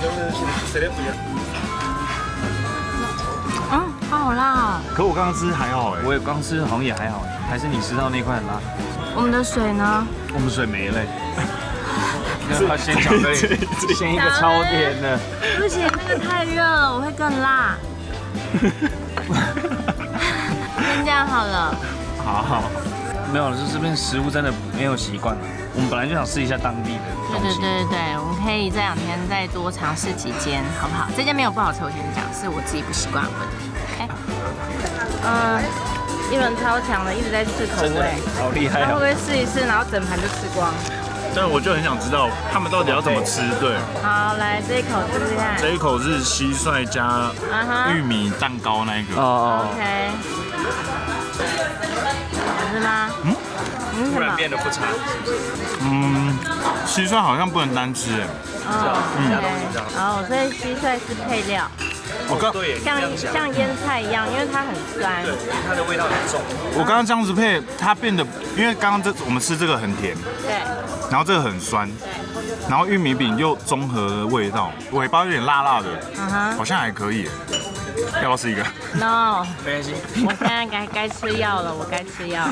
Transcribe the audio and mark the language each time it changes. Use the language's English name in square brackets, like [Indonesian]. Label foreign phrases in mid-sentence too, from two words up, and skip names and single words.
[Chinese] 好辣哦。可我剛剛吃還好哎。我也剛吃好像也還好，還是你吃到那塊很辣？我們的水呢？我們水沒了。那先巧克力，先一個超甜的。不行，那個太熱了，我會更辣。先這樣好了。好。沒有了，就這邊食物真的沒有習慣。我們本來就想試一下當地的東西。對，我們可以這2天再多嘗試幾間，好不好？這間沒有不好吃，我先講，是我自己不習慣的問題。一輪超強的，一直在試口味，好厲害他會不會試一試，然後整盤就吃光？但我就很想知道他們到底要怎麼吃。对。好，來這一口試試看。這一口是蟋蟀加玉米蛋糕那一個。 OK。好吃嗎？突然變得不差。蟋蟀好像不能單吃哎。所以蟋蟀是配料。像醃菜一樣，因為它很酸。對，它的味道很重。我剛剛這樣子配，它變得，因為剛剛我們吃這個很甜。對。然後這個很酸。對。然後玉米餅又綜合的味道，尾巴有點辣辣的。好像還可以。要不要試一個？No。沒關係。我現在該吃藥了，我該吃藥。